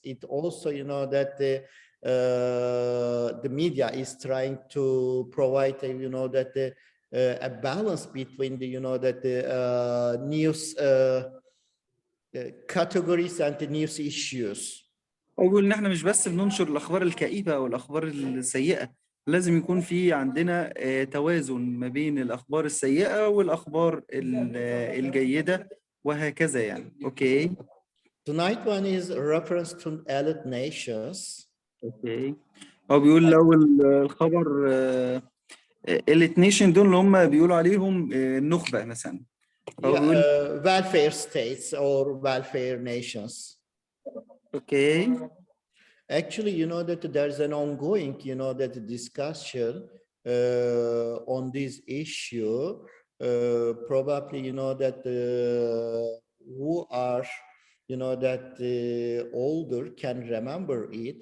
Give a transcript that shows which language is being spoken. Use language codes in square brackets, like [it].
[en] It also, you know, that the media is trying to provide, you know, that a balance between the, you know, that the news categories and the news issues. [ar] أقول إن إحنا مش بس بننشر الأخبار الكئيبة أو الأخبار السيئة، لازم يكون في عندنا توازن ما بين الأخبار السيئة والأخبار الجيدة وهكذا يعني. أوكي. [en] Tonight one is reference to elite nations. [ar] أوكي. هو بيقول لو الخبر [en] elite nation [ar] دول اللي هم بيقولوا عليهم النخبة مثلا. [en] Welfare states or welfare nations. Okay. Actually, you know that there's an ongoing, you know, that discussion on this issue. Probably, you know, that who are, you know, that older can remember it.